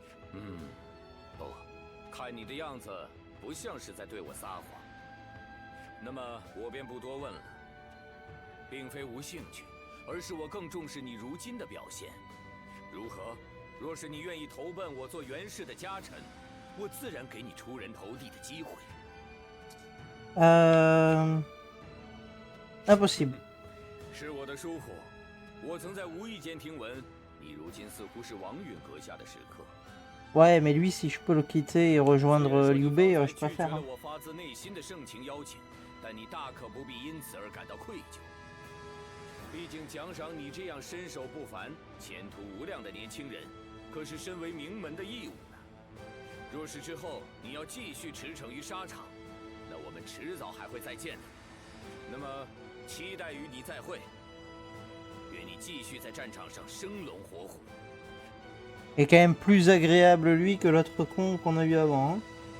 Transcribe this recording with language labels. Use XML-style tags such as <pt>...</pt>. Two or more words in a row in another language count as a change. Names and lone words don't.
<zh>不，看你的样子，不像是在对我撒谎。那么我便不多问了，并非无兴趣，而是我更重视你如今的表现。如何？若是你愿意投奔我做元氏的家臣，我自然给你出人头地的机会。</zh> <fr>Impossible.</fr> <zh>是我的疏忽，我曾在无意间听闻，你如今似乎是王允阁下的食客。</zh> <fr>Ouais, mais lui, si je peux le quitter et rejoindre Liu Bei, je préfère.</fr> <zh>我发自内心的盛情邀请，但你大可不必因此而感到愧疚。毕竟奖赏你这样身手不凡、前途无量的年轻人，可是身为名门的义务呢。若是之后你要继续驰骋于沙场，那我们迟早还会再见的。那么，期待与你再会。愿你继续在战场上生龙活虎。</zh> <fr>Il est quand même plus agréable lui que l'autre con qu'on a eu avant. Hein.</fr>